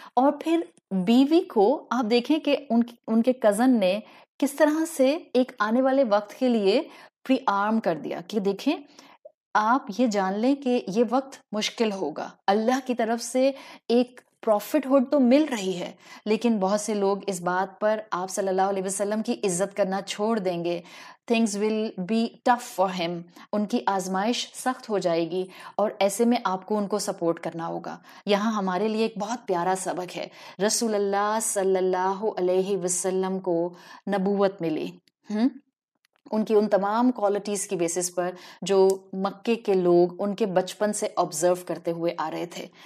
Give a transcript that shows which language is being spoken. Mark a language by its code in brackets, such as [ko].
[ur] اور پھر بیوی کو آپ دیکھیں کہ ان کے کزن نے کس طرح سے ایک آنے والے وقت کے لیے پری آرم کر دیا کہ دیکھیں آپ یہ جان لیں کہ یہ وقت مشکل ہوگا، اللہ کی طرف سے ایک پروفٹ ہوڈ تو مل رہی ہے، لیکن بہت سے لوگ اس بات پر آپ صلی اللہ علیہ وسلم کی عزت کرنا چھوڑ دیں گے. [en] things will be tough for him. [ur] ان کی آزمائش سخت ہو جائے گی، اور ایسے میں آپ کو ان کو سپورٹ کرنا ہوگا. یہاں ہمارے لیے ایک بہت پیارا سبق ہے. رسول اللہ صلی اللہ علیہ وسلم کو نبوت ملی ان کی ان تمام کوالٹیز کی بیسس پر جو مکے کے لوگ ان کے بچپن سے آبزرو کرتے ہوئے آ رہے تھے.